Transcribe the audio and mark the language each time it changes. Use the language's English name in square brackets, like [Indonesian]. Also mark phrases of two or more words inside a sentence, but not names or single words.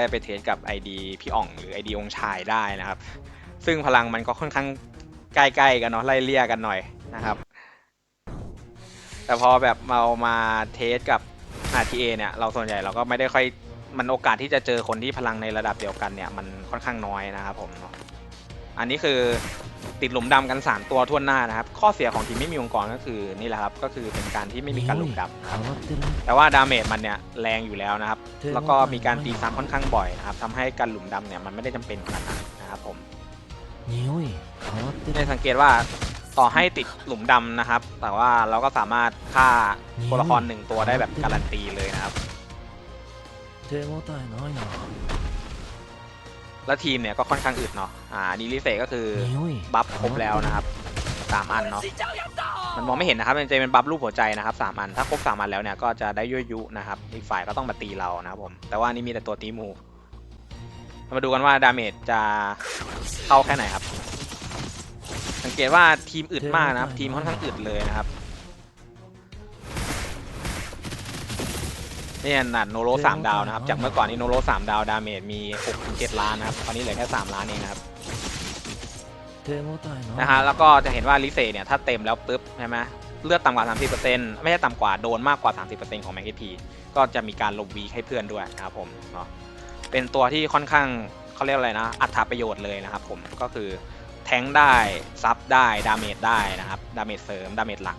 [Thai] ไปเทสกับ ID พี่อ่องหรือ ID องค์ชายได้นะครับซึ่งพลังมันก็ค่อนข้างใกล้ๆกันเนาะไล่เลี่ยกันหน่อยนะครับแต่พอแบบเรามาเทสกับ RTA เนี่ยเราส่วนใหญ่เราก็ไม่ได้ค่อยมันโอกาสที่จะเจอคนที่พลังในระดับเดียวกันเนี่ยมันค่อนข้างน้อยนะครับผมเนาะอันนี้คือติดหลุมดำกัน3ตัวทั่วหน้านะครับข้อเสียของทีมไม่มีองค์กรก็คือนี่แหละครับก็คือเป็นการที่ไม่มีการหลุมดำนะครับ [Japanese] 変わってるね [Thai] แต่ว่าดาเมจมันเนี่ยแรงอยู่แล้วนะครับ แล้วก็มีการตีซ้ำค่อนข้างบ่อยนะครับทำให้การหลุมดำเนี่ยมันไม่ได้จำเป็นขนาดนั้นนะครับผม [Japanese] 匂い変わってる [Thai] ได้สังเกตว่าต่อให้ติดหลุมดำนะครับ แต่ว่าเราก็สามารถฆ่าตัวละคร1ตัวได้แบบการันตีเลยนะครับ [Japanese] 手応えないな [Thai] แล้วทีมเนี่ยก็ค่อนข้างอึดเนาะดีลิเซก็คือ [Japanese] 匂い [Thai] บัฟครบแล้วนะครับ3อันเนาะมันมองไม่เห็นนะครับมันจะเป็นบัฟรูปหัวใจนะครับ3อันถ้าครบ3อันแล้วเนี่ยก็จะได้ยั่วยุนะครับอีกฝ่ายก็ต้องมาตีเรานะครับผมแต่ว่านี่มีแต่ตัวตีหมู่มาดูกันว่าดาเมจจะเข้าแค่ไหนครับสังเกตว่าทีมอึดมากนะครับทีมค่อนข้างอึดเลยนะครับนี่นัดโนโร3ดาวนะครับจากเมื่อก่อนนี้โนโร3ดาวดาเมจมี 6-7 ล้านนะครับตอนนี้เหลือแค่3ล้านเองนะครับ [Japanese] 手応えない [Thai] นะฮะแล้วก็จะเห็นว่าลิเซเนี่ยถ้าเต็มแล้วปุ๊บใช่ไหมเลือดต่ำกว่า 30% ไม่ใช่ต่ำกว่าโดนมากกว่า 30% ของ [English] max HP [Thai] ก็จะมีการลบวีให้ เพื่อนด้วยนะครับผมเนาะเป็นตัวที่ค่อนข้างเขาเรียกอะไรนะอัตราประโยชน์เลยนะครับผมก็ คือแทงได้ซับได้ดาเมจได้นะครับดาเมจเสริมดาเมจหลัก